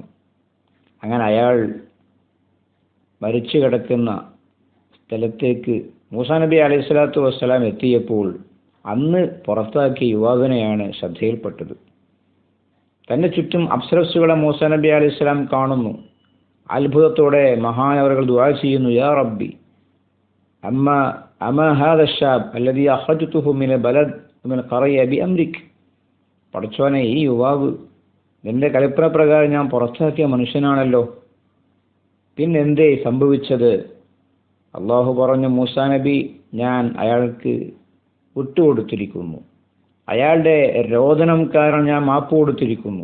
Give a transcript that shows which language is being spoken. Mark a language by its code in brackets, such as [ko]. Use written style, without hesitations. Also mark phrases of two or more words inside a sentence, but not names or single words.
[ml] അങ്ങനെ അയാൾ മരിച്ചു കിടക്കുന്ന സ്ഥലത്തേക്ക് മൂസാ നബി [ar] عليه الصلاة والسلام [ml] എത്തിയപ്പോൾ അന്ന് പുറത്താക്കിയ യുവാവിനെയാണ് ശ്രദ്ധയിൽപ്പെട്ടത്. തൻ്റെ ചുറ്റും അപ്സരസ്സുകളെ മൂസാ നബി [ar] عليه السلام [ml] കാണുന്നു. അത്ഭുതത്തോടെ മഹാനവറുകൾ ദുആ ചെയ്യുന്നു, [ar] يا ربي أما هذا الشاب الذي اخرجته من البلد من القريه بامرك. [ml] പടച്ചോനെ, ഈ യുവാവ് നിന്റെ കൽപ്പന പ്രകാരം ഞാൻ പുറത്താക്കിയ മനുഷ്യനാണല്ലോ, പിന്നെന്തേ സംഭവിച്ചത്? അള്ളാഹു പറഞ്ഞു, മൂസാ നബി, ഞാൻ അയാൾക്ക് വിട്ടുകൊടുത്തിരിക്കുന്നു. അയാളുടെ രോദനം കാരണം ഞാൻ മാപ്പ് കൊടുത്തിരിക്കുന്നു.